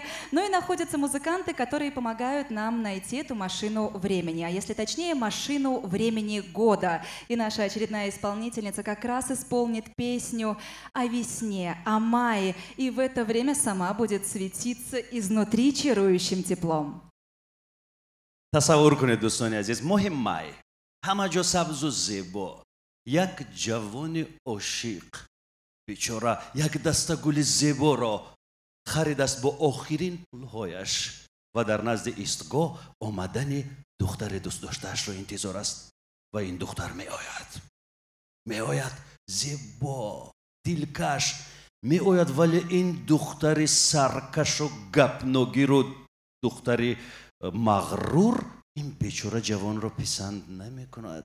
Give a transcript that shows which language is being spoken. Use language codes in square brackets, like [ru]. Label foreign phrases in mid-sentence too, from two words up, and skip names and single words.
[ru] Но и находятся музыканты, которые помогают нам найти эту машину времени. А если точнее, машину времени года. И наша очередная исполнительница как раз исполнит песню о весне, о мае. И в это время сама будет светиться изнутри чарующим теплом. [tg] تصور کنید دوستان عزیز، ماه مای همه جا سبز و زیبا، یک جوان عاشق بیچاره یک دسته گل زیبا را خرید است با آخرین پولهایش و در نزد ایستگاه آمدن دختر دوست داشتهاش را انتظار است و این دختر می آید زیبا دلکش می آید، ولی این دختر سرکش و گپنگیر و دختر مغرور این بیچاره جوان را پسند نمی کند.